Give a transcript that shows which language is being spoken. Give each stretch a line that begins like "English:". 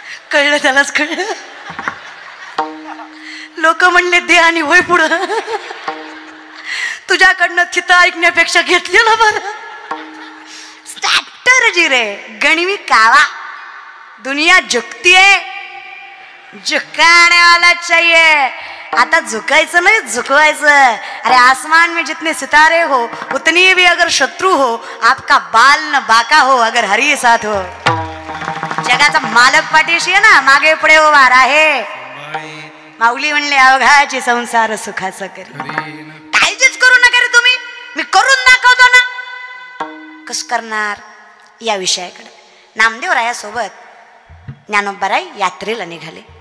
Marathi: कळलं त्यालाच कळलं. लोक म्हणले दे आणि होय पुढं. तुझ्याकडनं चिता ऐकण्यापेक्षा घेतलेलं बरं. स्ट्रॅटर्जी रे, गणवी कावा.
Hindi: दुनिया झुकती है, झुकाने वाला चाहिए.
Marathi: आता झुकायचं नाही, झुकवायचं.
Hindi: अरे आसमान में जितने सितारे हो, उतनी भी अगर शत्रु हो, आपका बाल न बाका हो, अगर हरी साथ हो.
Marathi: जगाचा मालक पाठीशी आहे ना, मागे पुढे उभा आहे. माऊली म्हणले, अवघाची संसार सुखाचा करी. काळजीच करू नका रे तुम्ही, मी करून दाखवतो ना. कस करणार या विषयाकडे. नामदेवरायासोबत ज्ञानोबाराय यात्रेला निघाले.